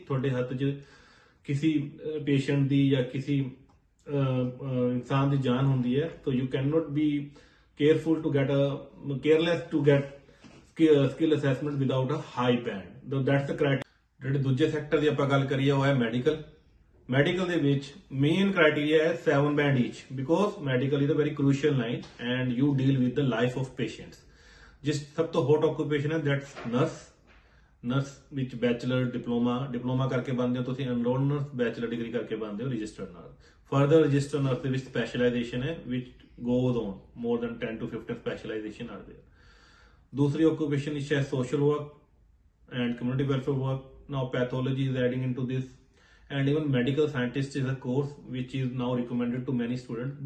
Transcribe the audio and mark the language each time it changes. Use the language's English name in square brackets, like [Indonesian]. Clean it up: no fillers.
[Punjabi] ਤੁਹਾਡੇ ਹੱਥ 'ਚ ਕਿਸੇ patient ਦੀ ਜਾਂ ਕਿਸੇ ਇਨਸਾਨ ਦੀ ਜਾਨ ਹੁੰਦੀ ਹੈ, [English] so you cannot be careless to get skill assessment without a high band. That's the criteria. [Punjabi] ਜਿਹੜੇ ਦੂਜੇ ਸੈਕਟਰ ਦੀ ਆਪਾਂ ਗੱਲ ਕਰੀਏ ਉਹ ਹੈ ਮੈਡੀਕਲ ਦੇ ਵਿੱਚ ਮੇਨ ਕ੍ਰਾਈਟੇਰੀਆ ਹੈ [English] 7 band each, because medical is a very crucial line and you deal with the life of patients. [Punjabi] ਜਿਸ ਸਭ ਤੋਂ ਹੌਟ ਆਕੂਪੇਸ਼ਨ ਹੈ ਦੈਟਸ ਨਰਸ ਵਿੱਚ ਬੈਚਲਰ ਡਿਪਲੋਮਾ ਕਰਕੇ ਬਣਦੇ ਹੋ ਤੁਸੀਂ, ਐਨਰੋਲਡ ਨਰਸ ਬੈਚਲਰ ਡਿਗਰੀ ਕਰਕੇ ਬਣਦੇ ਹੋ registered nurse. Further registered nurse ਦੇ ਵਿੱਚ ਸਪੈਸ਼ਲਾਈਜੇਸ਼ਨ ਹੈ [English] which goes on more than 10 to 15 specialization are there. [Hindi] दूसरी [English] occupation is social work and community welfare work. Now pathology is adding into this, and even medical scientist is a course which is now recommended to many students.